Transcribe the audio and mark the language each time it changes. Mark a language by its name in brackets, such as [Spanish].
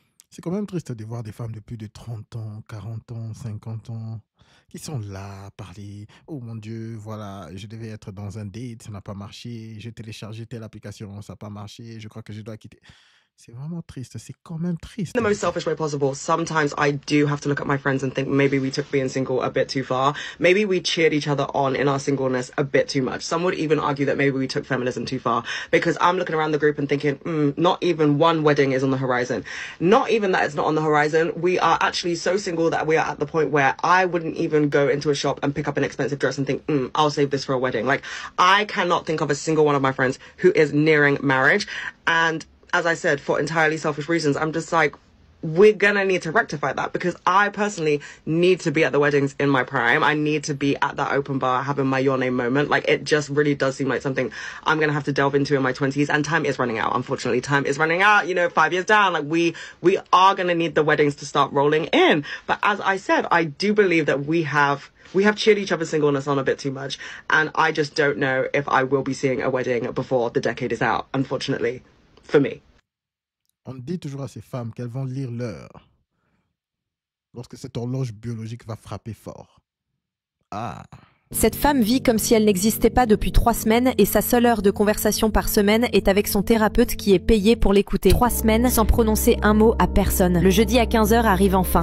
[French] C'est quand même triste de voir des femmes de plus de 30 ans, 40 ans, 50 ans qui sont là à parler. Oh mon Dieu, voilà, je devais être dans un date, ça n'a pas marché. J'ai téléchargé telle application, ça n'a pas marché. Je crois que je dois quitter. C'est vraiment triste, c'est quand même triste. [English] In the most selfish way possible, sometimes I do have to look at my friends and think maybe we took being single a bit too far. Maybe we cheered each other on in our singleness a bit too much. Some would even argue that maybe we took feminism too far, because I'm looking around the group and thinking, not even one wedding is on the horizon. Not even that it's not on the horizon. We are actually so single that we are at the point where I wouldn't even go into a shop and pick up an expensive dress and think, I'll save this for a wedding. Like, I cannot think of a single one of my friends who is nearing marriage. And as I said, for entirely selfish reasons, I'm just like, we're gonna need to rectify that, because I personally need to be at the weddings in my prime. I need to be at that open bar having my your name moment. Like, it just really does seem like something I'm gonna have to delve into in my 20s, and time is running out. Unfortunately, time is running out. You know, 5 years down, like we are gonna need the weddings to start rolling in. But as I said, I do believe that we have cheered each other's singleness on a bit too much, and I just don't know if I will be seeing a wedding before the decade is out, unfortunately, for me. [French] On dit toujours à ces femmes qu'elles vont lire l'heure lorsque cette horloge biologique va frapper fort. Ah. Cette femme vit comme si elle n'existait pas depuis 3 semaines et sa seule heure de conversation par semaine est avec son thérapeute qui est payé pour l'écouter. 3 semaines sans prononcer un mot à personne. Le jeudi à 15h arrive enfin.